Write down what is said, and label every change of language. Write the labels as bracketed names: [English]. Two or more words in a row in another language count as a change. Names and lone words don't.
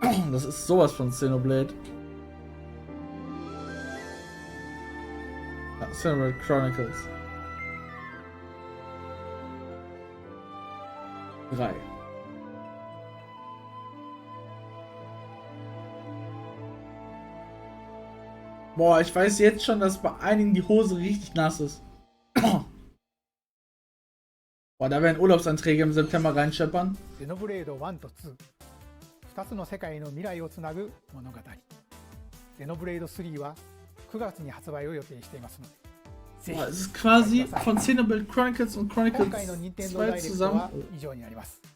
[German] Das ist sowas von Xenoblade. Ja, Xenoblade Chronicles 3. Boah, ich weiß jetzt schon, dass bei einigen die Hose richtig nass ist. Boah, da werden Urlaubsanträge im September reinscheppern. [Japanese] Xenoblade 1と2、2つの世界の未来をつなぐ物語。Xenoblade 3は9月に発売を予定していますので。 [German] Boah, es ist quasi von Xenoblade Chronicles und [Japanese] 今 [German] Chronicles [Japanese] 回の任天堂 [German] 2 [Japanese] ダイレクトは [German] zusammen. [Japanese] 以上になります。